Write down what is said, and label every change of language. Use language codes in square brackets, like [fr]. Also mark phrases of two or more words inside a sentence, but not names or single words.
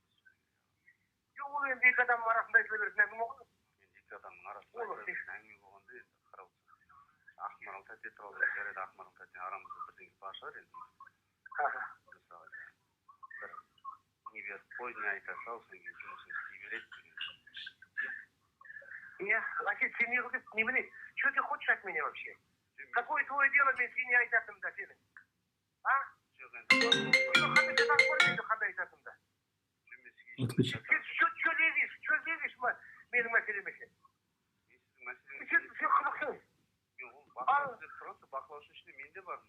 [kk] Жоқ, ол енді екі адамның арасында айтыла беретін әңгіме ғой. Екі адамның арасында әңгіме болғанда енді қарау. Ақмарал тәте туралы жарайды, Ақмарал тәте арамызда бірдеңе бар шығар енді. Мысалы, бір не беріп қой, не айта сал, содан кейін жұмысын істей береді деген. [ru] Нет, значит, ты не говоришь, не мне. Что ты хочешь от меня вообще? Какое твое дело, мне ты не [kk] айтатым да сенің? [ru] А? Что лезешь, [kk] менің мәселеме сен? Сен қызықсың. Бақылаушы ішінде мен де бармын.